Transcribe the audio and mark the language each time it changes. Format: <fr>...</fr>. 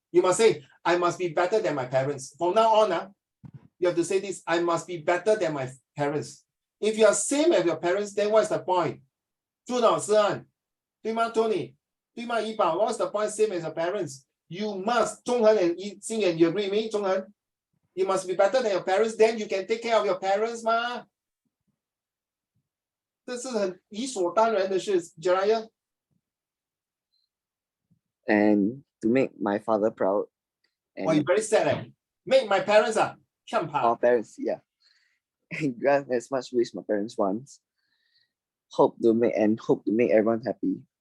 <en>You must say, I must be better than my parents. From now on, you have to say this, I must be better than my parents. If you are same as your parents, then what's the point?</en> <zh>朱老师啊，对吗 Tony? 对吗 Yiba?</zh> <en>What's the point same as your parents? You must, 中恒 and Xingyan, you agree with me? 中恒? You must be better than your parents, then you can take care of your parents, ma.</en> <zh>这是很理所当然的事 Jiraiya.</zh> <en>And to make my father proud. And oh, you're very sad. Make my parents our parents, yeah. And grant as much wish my parents want. Hope to make everyone happy.</en>